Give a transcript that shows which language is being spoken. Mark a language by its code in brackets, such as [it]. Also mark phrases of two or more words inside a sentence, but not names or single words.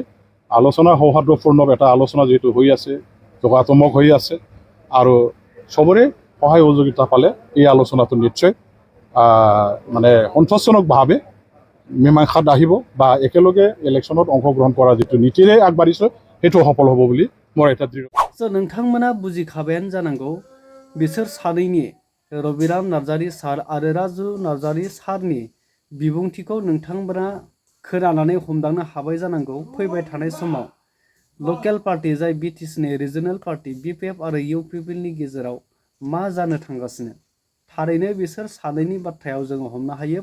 [as] আলোচনা সৌহাৰ্দ্যপূৰ্ণ এটা আলোচনা যিহেতু হৈ আছে, যোগাত্মক হৈ আছে, আৰু চবৰে সহায় সহযোগিতা পালে এই আলোচনাটো নিশ্চয় মানে সন্তোষজনকভাৱে মীমাংসাত আহিব বা একেলগে ইলেকশ্যনত অংশগ্ৰহণ কৰা যিটো নীতিৰে আগবাঢ়িছোঁ সেইটো সফল হ'ব বুলি মোৰ এটা দৃঢ়। [brx] नोंथांमोना बुजिखाबायानो जानांगौ बिसोर सानैनि रबिराम नार्जारी सार आरो राजु नार्जारी सारनि बिबुंथिखौ नोंथांमोना खोनानानै हमदांनो हाबाय जानांगौ। फैबाय थानाय समाव [en] local party [brx] जाय बिटिसिनि [en] regional party [brx] BPF आरो UPPL नि गेजेराव मा जानो थांगासिनो, थारैनो बिसोर सानैनि बाथ्रायाव जोङो हमनो हायो।